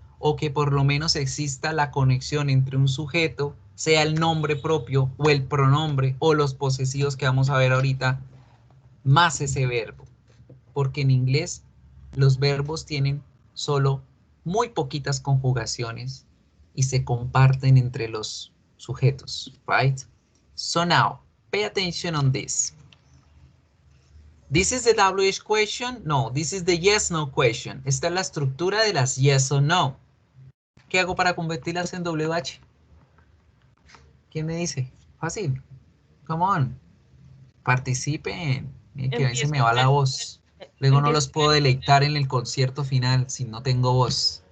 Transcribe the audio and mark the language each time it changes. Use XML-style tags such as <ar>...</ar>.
<es>O que por lo menos exista la conexión entre un sujeto, sea el nombre propio o el pronombre o los posesivos que vamos a ver ahorita, más ese verbo. Porque en inglés los verbos tienen solo muy poquitas conjugaciones y se comparten entre los sujetos,</es> <en>right? So now, pay attention on this. This is the WH question. No, this is the yes, no question.</en> <es>Esta es la estructura de las yes o no. ¿Qué hago para convertirlas en WH? ¿Quién me dice? Fácil.</es> <en>Come on.</en> <es>Participen. Miren que a veces me va la voz. Luego no los puedo deleitar en el concierto final si no tengo voz.</es>